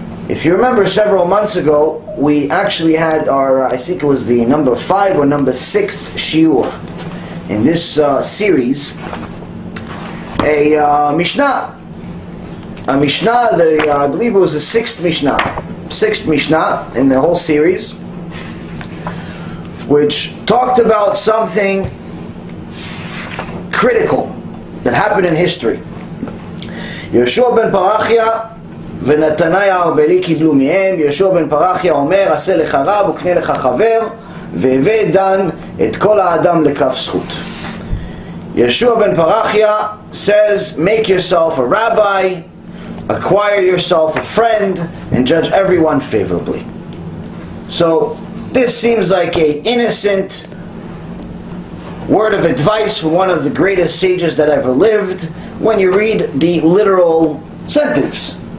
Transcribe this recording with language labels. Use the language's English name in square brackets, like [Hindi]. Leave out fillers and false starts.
[English] If you remember several months ago, we actually had our, I think it was the number 5 or number 6 shiur in this series, a Mishnah. A Mishnah, I believe it was the 6th Mishnah. 6th Mishnah in the whole series, which talked about something critical that happened in history. [Hebrew] Yeshua ben Parachia ונתניה הרבלי קיבלו מהם. יהושע בן פרחיה אומר, עשה לך רב וקנה לך חבר, והווה דן את כל האדם לכף זכות. [English] Yeshua ben Parachia says, make yourself a rabbi, acquire yourself a friend, and judge everyone favorably. So this seems like an innocent word of advice from one of the greatest sages that ever lived when you read the literal sentence.